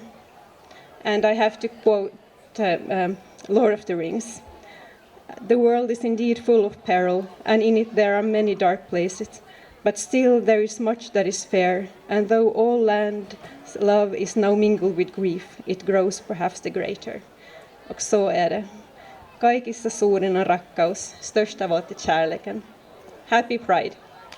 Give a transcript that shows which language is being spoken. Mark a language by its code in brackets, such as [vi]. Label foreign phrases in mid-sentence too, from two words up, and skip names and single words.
[en] And I have to quote Lord of the Rings. The world is indeed full of peril, and in it there are many dark places. But still there is much that is fair, and though all land's love is now mingled with grief, it grows perhaps the greater. [sv] Och så är det. [fi] Kaikissa suurin on rakkaus, [sv] störst av allt är kärleken. [en] Happy Pride!